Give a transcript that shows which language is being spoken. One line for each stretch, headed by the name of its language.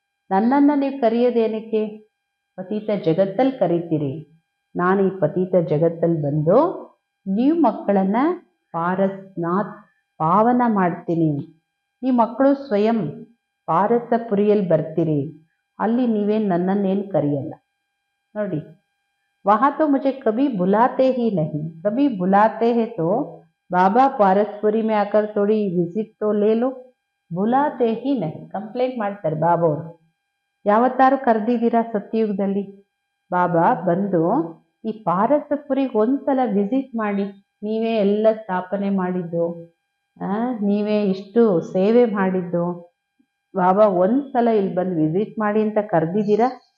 Kannada: ನನ್ನನ್ನ ನೀವು ಕರೆಯೋದೇನಕ್ಕೆ, ಪತೀತ ಜಗತ್ತಲ್ಲಿ ಕರಿತೀರಿ. ನಾನು ಈ ಪತೀತ ಜಗತ್ತಲ್ಲಿ ಬಂದು ನೀವು ಮಕ್ಕಳನ್ನ ಪಾರಸ್ನಾಥ್ ಪಾವನ ಮಾಡ್ತೀನಿ. ಈ ಮಕ್ಕಳು ಸ್ವಯಂ ಪಾರಸಪುರಿಯಲ್ಲಿ ಬರ್ತೀರಿ, ಅಲ್ಲಿ ನೀವೇನು ನನ್ನನ್ನೇನು ಕರೆಯಲ್ಲ ನೋಡಿ.
Hindi: वहाँ तो मुझे कभी बुलाते ही नहीं, कभी बुलाते हैं तो बाबा पारसपुरी में आकर थोड़ी विजिट तो ले लो, बुलाते ही नहीं.
Kannada: ಕಂಪ್ಲೇಂಟ್ ಮಾಡ್ತಾರೆ ಬಾಬಾ ಅವರು. ಯಾವತ್ತಾರು ಕರೆದಿದ್ದೀರಾ ಸತ್ಯಯುಗದಲ್ಲಿ? ಬಾಬಾ ಬಂದು ಈ ಪಾರಸಪುರಿಗೆ ಒಂದ್ಸಲ ವಿಸಿಟ್ ಮಾಡಿ, ನೀವೇ ಎಲ್ಲ ಸ್ಥಾಪನೆ ಮಾಡಿದ್ದು, ನೀವೇ ಇಷ್ಟು ಸೇವೆ ಮಾಡಿದ್ದು, ಬಾಬಾ ಒಂದ್ಸಲ ಇಲ್ಲಿ ಬಂದು ವಿಸಿಟ್ ಮಾಡಿ ಅಂತ ಕರೆದಿದ್ದೀರಾ?